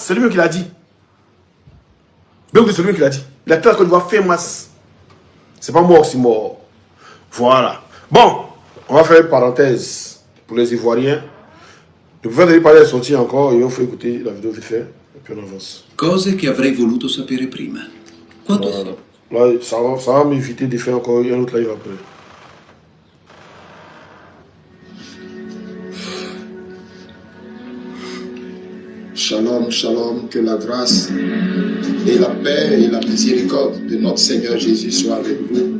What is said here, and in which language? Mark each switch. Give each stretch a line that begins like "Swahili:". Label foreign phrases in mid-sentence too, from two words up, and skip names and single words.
French: C'est lui-même qui l'a dit. C'est lui-même qui l'a dit. Il a quitté la Côte d'Ivoire fait masse. C'est pas mort, c'est mort. Voilà. Bon, on va faire une parenthèse pour les Ivoiriens. Je pouvais aller parler sortie encore et on fait écouter la vidéo vite fait. Et puis on avance.
Italian: Cose che avrei voluto sapere prima. Quanto...
French: Là, ça va m'éviter de faire encore un autre live après.
Hebrew: Shalom, shalom,
French: que la grâce et la paix et la miséricorde de notre Seigneur Jésus soient avec vous.